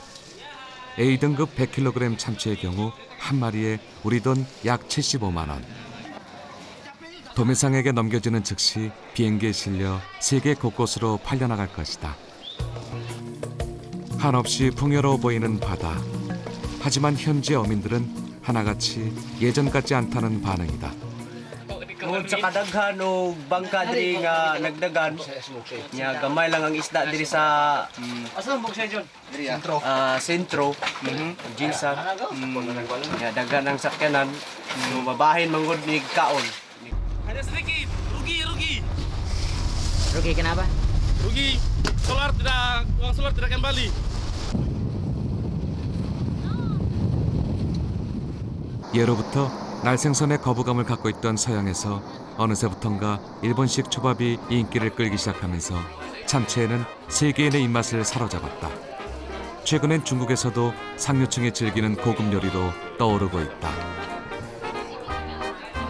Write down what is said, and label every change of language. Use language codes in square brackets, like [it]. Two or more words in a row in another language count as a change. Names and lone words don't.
[ko] A등급 100kg 참치의 경우 한 마리에 우리 돈 약 75만 원. 도매상에게 넘겨지는 즉시 비행기에 실려 세계 곳곳으로 팔려나갈 것이다. 한없이 풍요로워 보이는 바다. 하지만 현지 어민들은 하나같이 예전 같지 않다는 반응이다. [ceb] Tungod sa kadaghan o bangka diri nga nagdagan, nya gamay lang ang isda diri sa sentro, Jinsan. Nya dagan ang sakyanan, so babahin manggod ni kaon. [id] Hanya sedikit, rugi. Rugi kenapa? Rugi, uang solar tidak kembali. [ko] 예로부터 날생선에 거부감을 갖고 있던 서양에서 어느새부턴가 일본식 초밥이 인기를 끌기 시작하면서 참치에는 세계인의 입맛을 사로잡았다. 최근엔 중국에서도 상류층이 즐기는 고급 요리로 떠오르고 있다.